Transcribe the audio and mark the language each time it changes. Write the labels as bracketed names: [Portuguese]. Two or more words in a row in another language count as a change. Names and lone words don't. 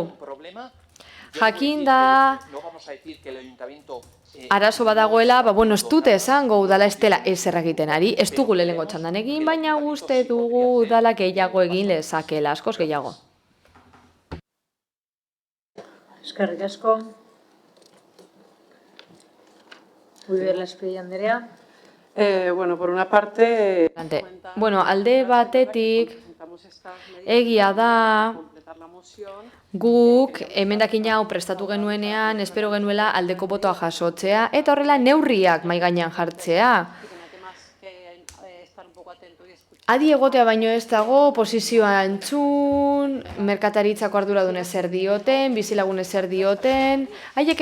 [Basque] Jakin da arazo badagoela, ez dute esango udala ez dela ez erragiten ari, ez dugu lehenengo txandan egin, baina uste dugu udala gehiago egin lezakela, askoz gehiago. Eskerrik asko. Udal Esperi Andrea. [Spanish] Bueno, por una parte... [Basque] Bueno, alde batetik, egia da, guk emendakin hau prestatu genuenean, espero genuela aldeko botoa jasotzea, eta horrela neurriak mahai gainean jartzea. Adi egotea baino ez dago, posizioa entzun, merkataritzako arduradun ezer dioten, bizilagun ezer dioten, haiek